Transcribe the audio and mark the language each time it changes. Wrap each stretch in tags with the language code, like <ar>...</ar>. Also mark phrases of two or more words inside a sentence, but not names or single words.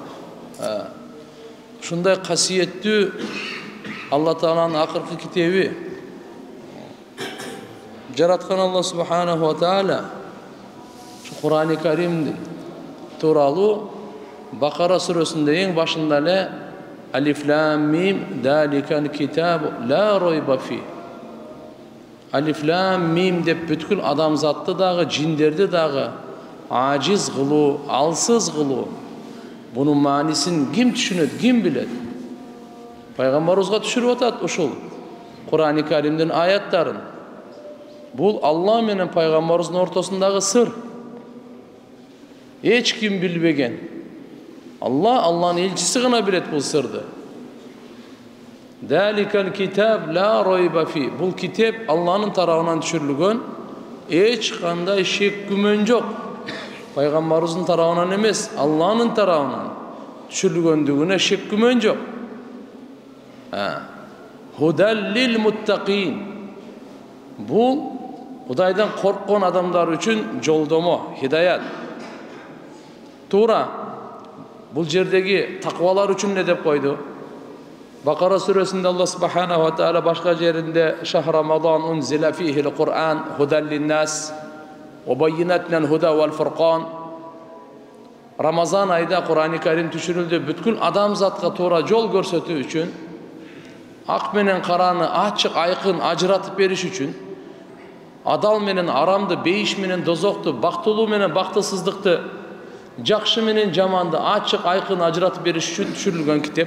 <ky>Ушундай касиеттүү Алла Тааланын акыркы китеби. Жараткан Алла</ky> <ar>سبحانه وتعالى</ar> <ky>Кур'ан-ы Карим тууралуу Бакара сүрөсүндө эң башында эле</ky> <ar>الم ذلك الكتاب لا ريب فيه. الم</ar> <ky>деп бүткүл адамзатты дагы, жиндерди дагы ажиз кылуу, алсыз кылуу. Бунун маанисин ким түшүнөт, ким билет? Пайгамбарыбызга түшүрүп атат ушул Кур'ан-ы Каримдин аяттарын. Бул Алла менен пайгамбарыбыздын ортосундагы сыр. Эч ким билбеген. Алланын элчиси гана билет бул сырды.</ky> <ar>ذلك الكتاب لا ريب فيه.</ar> <ky>Бул китеп Алланын тарабынан түшүрүлгөн, эч кандай шек күмөн жок. Пайгамбарыбыздын тарабынан эмес, Алланын тарабынан түшүрүлгөндүгүнө шек күмөн жок.</ky> <ar>هدى للمتقين.</ar> <ky>Бул Кудайдан корккон адамдар үчүн жолдомо, хидаят. Туура бул жердеги таквалар үчүн не деп койду? Бакара сүрөсүндө Алла</ky> <ar>سبحانه وتعالى</ar> <ky>башка жеринде</ky> <ar>شهر رمضان أنزل فيه القرآن هدى للناس وبينات هدى والفرقان.</ar> <ky>Рамазан айда Кур'ан-ы Карим түшүрүлдү бүткүл адамзатка туура жол көрсөтүү үчүн, ак менен караны ачык айкын ажыратып бериш үчүн, адал менен арамды, бейиш менен дозокту, бактылуу менен бактысыздыкты, жакшы менен жаманды ачык айкын ажыратып бериш үчүн түшүрүлгөн китеп.</ky>